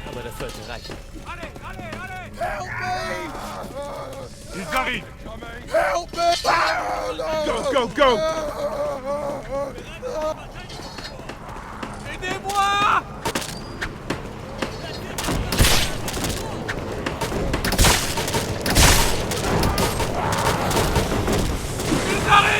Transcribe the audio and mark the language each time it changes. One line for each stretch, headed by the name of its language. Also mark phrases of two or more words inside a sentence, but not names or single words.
German: Das sollte reichen.
French: Ils arrivent.
English: Help me! Go, go, go!
French: Aidez-moi! Ils arrivent!